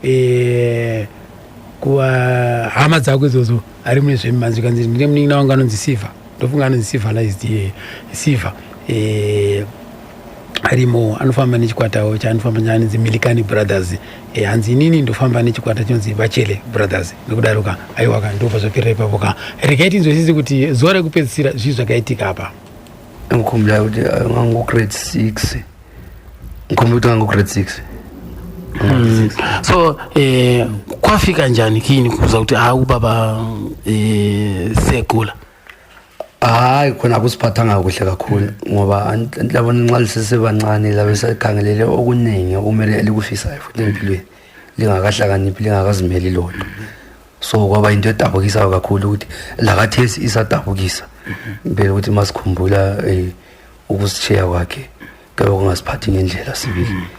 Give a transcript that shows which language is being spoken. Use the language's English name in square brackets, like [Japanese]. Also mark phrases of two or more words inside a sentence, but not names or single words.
[Shona] kuva hama dzako idzodzo ari mune zvemimanzi kanzi ndine munin'ina wangu anonzi Siva ndofunga anonzi civilized Siva arimo anofamba nechikwatawo chaanofamba chaanonzi Milligan Brothers hanzi inini ndofamba nechikwata chinonzi Bajele Brothers nekudaroka aiwaka ndobva zvapirira ipapo ka rekaiti nzwisise kuti zuva rekupedzisira zvii zvakaitika apa [North Ndebele] ngikhumbula kuti ngangu grade 6 so kwafika njani kini kuza kuti ubaba segula hayi khona akusiphathanga kuhle kakhulu ngoba labona nxa lisesebancane labe sekhangelele okuningi okumele likufisayo futhi empilweni lingakahlakaniphi lingakazimeli lodwa so kwaba into edabukisayo kakhulu ukuthi lakathesi isadabukisa impela ukuthi masikhumbula ukusishiya kwakhe kube kungasiphathi ngendlela sibili